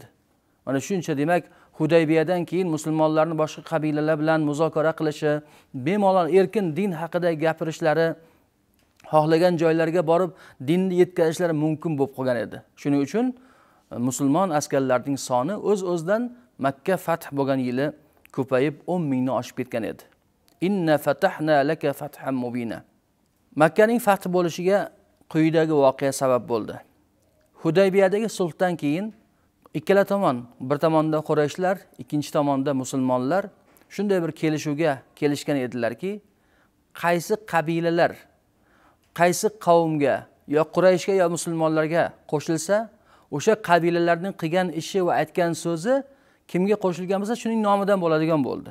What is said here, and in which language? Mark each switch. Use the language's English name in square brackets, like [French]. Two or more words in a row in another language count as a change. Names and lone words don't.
[Uzbek] Mana shuncha demak Hudaybiyadan keyin musulmonlarning boshqa qabilalar bilan muzokara qilishi, bemalol erkin din haqida gapirishlari, xohlagan joylarga borib dinni yetkazishlari mumkin bo'lib qolgan edi. Shuning uchun musulmon askarlarning soni o'z-o'zidan Makka fath bo'lgan yili ko'payib 10 dan oshib ketgan edi. [Arabic] إنا فتحنا لك فتحا مبينا. [Uzbek] Makkaning fath bo'lishiga quyidagi voqea sabab bo'ldi. Hudaybiyadagi sulhdan keyin ikkala tomon, bir tomonda Qurayshlar, ikkinchi tomonda musulmonlar shunday bir kelishuvga kelishgan edilarki, qaysi qabilalar, qaysi qavmga, yo Qurayshga yo musulmonlarga qo'shilsa, o'sha qabilalarning qilgan ishi va aytgan so'zi kimga qo'shilgan bo'lsa, shuning nomidan bo'ladigan bo'ldi.